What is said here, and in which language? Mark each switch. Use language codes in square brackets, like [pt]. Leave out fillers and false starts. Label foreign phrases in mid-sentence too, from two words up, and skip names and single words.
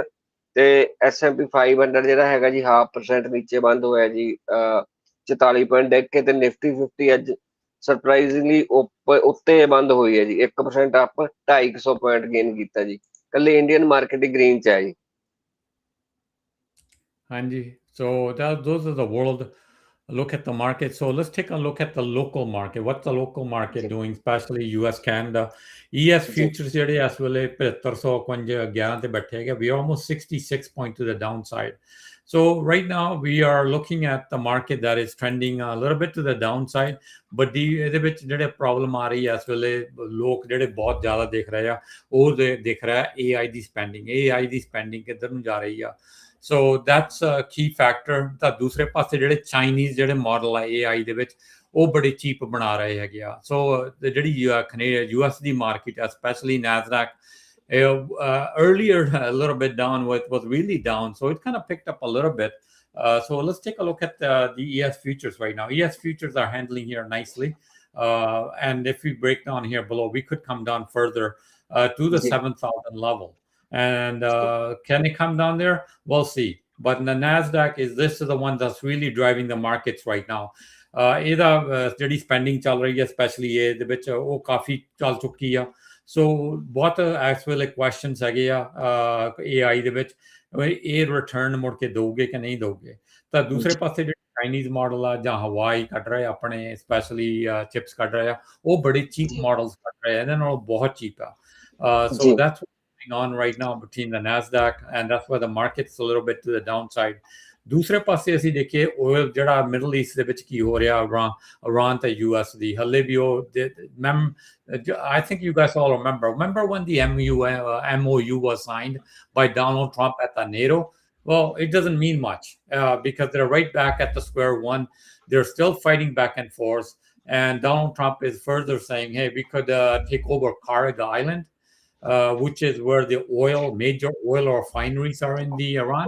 [pa] ਤੇ S&P 500 ਜਿਹੜਾ ਹੈਗਾ ਜੀ 0.5% ਨੀਚੇ ਬੰਦ ਹੋਇਆ ਜੀ, 44 ਪੁਆਇੰਟ ਡਿੱਗ ਕੇ। ਤੇ ਨਿਫਟੀ 50 ਅੱਜ ਸਰਪ੍ਰਾਈਜ਼ਿੰਗਲੀ ਉੱਤੇ ਬੰਦ ਹੋਈ ਹੈ ਜੀ, 1% ਅਪ, 250 [en] point gain [pa] ਕੀਤਾ ਜੀ। ਕੱਲੀ ਇੰਡੀਅਨ ਮਾਰਕੀਟ ਹੀ ਗ੍ਰੀਨ 'ਚ ਹੈ ਜੀ। Hanji. [en] So those are the world look at the market. So let's take a look at the local market. What's the local market doing, especially US, Canada? ES futures [pa] ਜਿਹੜੇ ਇਸ ਵੇਲੇ 7511 ਤੇ ਬੈਠੇ ਹੈਗੇ. [en] We are almost 66 point to the downside. So right now we are looking at the market that is trending a little bit to the downside, but [pa] ਇਹਦੇ ਵਿੱਚ ਜਿਹੜੇ ਪ੍ਰੋਬਲਮ ਆ ਰਹੀ ਹੈ ਇਸ ਵੇਲੇ, ਲੋਕ ਜਿਹੜੇ ਬਹੁਤ ਜ਼ਿਆਦਾ ਦੇਖ ਰਹੇ ਆ, ਉਹ ਦੇਖ ਰਿਹਾ AI ਦੀ ਸਪੈਂਡਿੰਗ। AI ਦੀ ਸਪੈਂਡਿੰਗ ਕਿੱਧਰ ਨੂੰ ਜਾ ਰਹੀ ਆ। [en] So that's a key factor। [pa] ਤਾਂ ਦੂਸਰੇ ਪਾਸੇ ਜਿਹੜੇ ਚਾਈਨੀਜ਼ ਜਿਹੜੇ ਮਾਡਲ ਆ AI ਦੇ ਵਿੱਚ, ਉਹ ਬੜੇ ਚੀਪ ਬਣਾ ਰਹੇ ਹੈਗੇ ਆ। ਸੋ ਜਿਹੜੀ US ਦੀ ਮਾਰਕੀਟ, [en] especially NASDAQ, earlier a little bit down, was really down, so it kind of picked up a little bit. So let's take a look at the ES futures right now. ES futures are handling here nicely, and if we break down here below, we could come down further to the 7,000 level. And can it come down there? We'll see. But the NASDAQ this is the one that's really driving the markets right now. [pa] ਇਹਦਾ ਜਿਹੜੀ ਸਪੈਂਡਿੰਗ ਚੱਲ ਰਹੀ ਹੈ, ਸਪੈਸ਼ਲੀ ਇਹਦੇ ਵਿੱਚ, ਉਹ ਕਾਫੀ ਚੱਲ ਚੁੱਕੀ ਆ। ਸੋ ਬਹੁਤ ਇਸ ਵੇਲੇ ਕੁਐਸਚਨਸ ਹੈਗੇ ਆ AI ਦੇ ਵਿੱਚ, ਇਹ ਰਿਟਰਨ ਮੁੜ ਕੇ ਦਊਗੇ ਕਿ ਨਹੀਂ ਦਊਗੇ। ਤਾਂ ਦੂਸਰੇ ਪਾਸੇ ਜਿਹੜੇ ਚਾਈਨੀਜ਼ ਮਾਡਲ ਆ ਜਾਂ ਹਵਾਈ ਕੱਢ ਰਹੇ ਆਪਣੇ, ਸਪੈਸ਼ਲੀ ਚਿਪਸ ਕੱਢ ਰਹੇ ਆ, ਉਹ ਬੜੇ ਚੀਪ ਮਾਡਲਸ ਕੱਢ ਰਹੇ ਆ, ਇਹਨਾਂ ਨਾਲੋਂ ਬਹੁਤ ਚੀਪ ਆ। [en] So that's on right now between the NASDAQ, and that's why the market's a little bit to the downside. [pa] ਦੂਸਰੇ ਪਾਸੇ ਅਸੀਂ ਦੇਖੀਏ oil ਜਿਹੜਾ ਮਿਡਲ ਈਸਟ ਦੇ ਵਿੱਚ ਕੀ ਹੋ ਰਿਹਾ, Iran ਤੇ US ਦੀ, ਹਲੇ ਵੀ ਉਹ, [en] I think you guys all remember when the MOU was signed by Donald Trump at the NATO? Well, it doesn't mean much because they're right back at the square one. They're still fighting back and forth, and Donald Trump is further saying, hey, we could take over Kariga Island, which is where the major oil refineries are in the Iran.